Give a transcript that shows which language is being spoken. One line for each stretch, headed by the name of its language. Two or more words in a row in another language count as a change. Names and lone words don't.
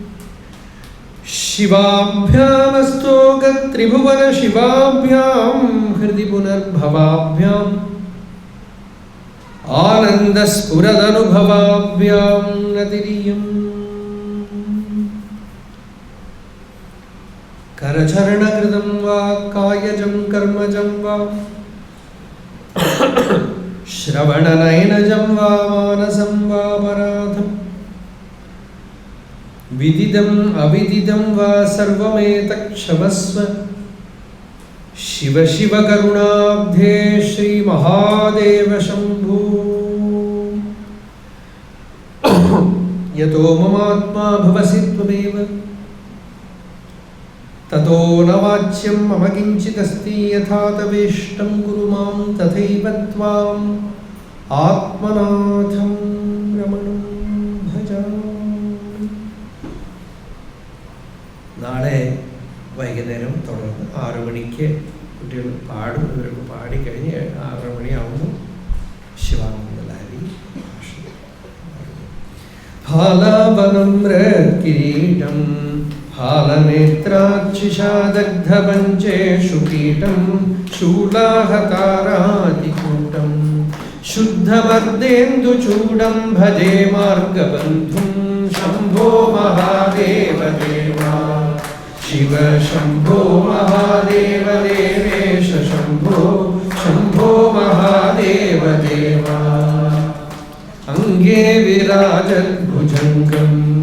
Sanskrit: ശിവാഭ്യാമസ്തോക ത്രിഭുവന ശിവാഭ്യാം ഹൃദി പുനർഭവാഭ്യാം ആനന്ദസ്ഫുരദനുഭവാഭ്യാം നതിരിയം കരചരണകൃതം വാ കായജം കർമ്മജം വാ ശ്രവണനയനജം വാ മാനസം വാ പരാധം വിദിതം അവിദിതം വാ സർവമേതത് ക്ഷമസ്വ शिव शिव करुणाब्धे श्री महादेव शंभो यतो ममात्मा भवसि त्वमेव ततो न वाच्यं मम किञ्चिदस्ति यथा तवेष्टं कुरु मां तथैव त्वाम् आत्मनाथं रमणं भजामि.
Malayalam: നാളെ വൈകുന്നേരം തുടർന്ന് 6 മണിക്ക് കുട്ടികൾ പാടും. ഇവർക്ക് പാടിക്കഴിഞ്ഞ് 6 മണിയാവുമ്പോൾ ശിവാനന്ദലാരി
Sanskrit: फालावनम्रकिरीटं फालनेत्राक्षिषादग्धपञ्चेषु कीटं शूलाहतारातिकूटं शुद्धवर्देन्दुचूडं भजे मार्गबन्धुं शम्भो महादेव देवा शिव शम्भो महादेव देवेश शम्भो शम्भो महादेव देवा अंगे विराजद्भुजङ्गम्